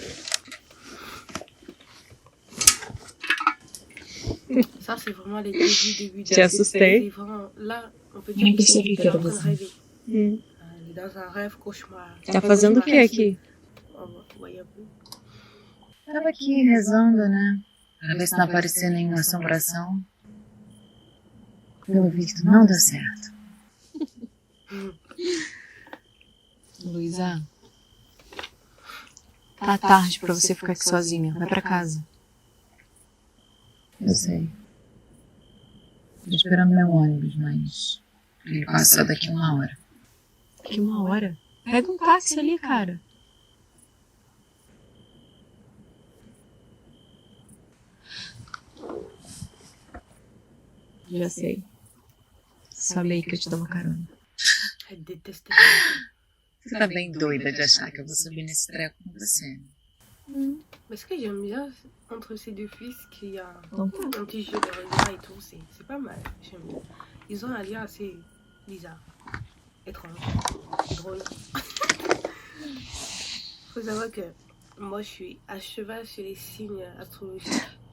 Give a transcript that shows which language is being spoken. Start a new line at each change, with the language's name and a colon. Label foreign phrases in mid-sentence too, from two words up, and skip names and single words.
French: Ça, c'est vraiment les débuts.
Portuguese: Te assustei.
French: C'est vraiment, là, on peut
Portuguese: Nem
French: dire
Portuguese: percebi que
French: qu'elle est
Portuguese: era
French: en train de
Portuguese: você.
French: rêver. Hum. Elle est dans un rêve cauchemar.
Portuguese: Tá fazendo o que aqui?
French: Vous voyez un peu?
Portuguese: Tava aqui rezando, né? Pra ver se não aparecia nenhuma assombração. Pelo visto, não deu certo. Luísa, tá tarde pra você ficar aqui sozinha. Vai pra casa. Eu sei. Tô esperando meu ônibus, mas ele passa daqui 1 hora. Que 1 hora? Pega um táxi ali, cara. Já sei. Falei que eu te dou uma carona.
French: Elle déteste les enfants.
Portuguese: Você tá bem doida de achar que eu vou subir nesse treco com você.
French: Mais ce que j'aime bien entre ces deux fils, qu'il y a Donc, un petit jeu de regard et tout, c'est pas mal. J'aime bien. Ils ont un lien assez bizarre, étrange, drôle. Faut savoir que moi je suis à cheval sur les signes astrologiques.